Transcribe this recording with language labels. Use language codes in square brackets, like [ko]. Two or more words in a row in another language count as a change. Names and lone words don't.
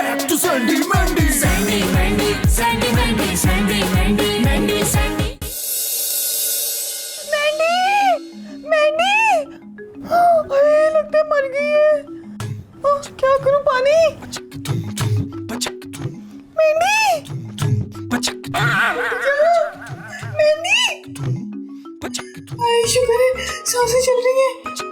[en] to Sandy Mandy. Sandy Mandy, Sandy Mandy, Sandy Mandy, Mandy Sandy. [hi] मैंडी अरे लगता है मर गई है। क्या करूं पानी? मैंडी मैंडी शुक्र है सांसें चल रही है।